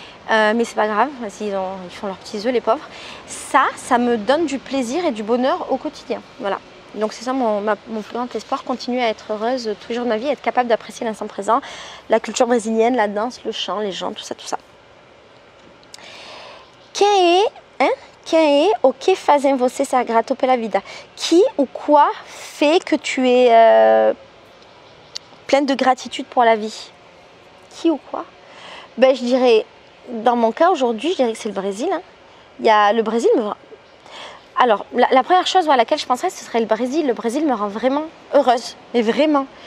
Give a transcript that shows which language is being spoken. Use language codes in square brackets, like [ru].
[fr] Mais c'est pas grave, ils font leurs petits œufs les pauvres. Ça me donne du plaisir et du bonheur au quotidien, voilà. Donc c'est ça mon plus grand espoir, continuer à être heureuse tous les jours de ma vie, être capable d'apprécier l'instant présent, la culture brésilienne, la danse, le chant, les gens, tout ça, tout ça. [pt] Quem é o que fazem você ser grato pela vida? [fr] Qui ou quoi fait que tu es pleine de gratitude pour la vie? Qui ou quoi? Ben, je dirais, dans mon cas aujourd'hui, je dirais que c'est le Brésil. Hein. Le Brésil me... Alors, la première chose à laquelle je penserais, ce serait le Brésil. Le Brésil me rend vraiment heureuse, mais vraiment.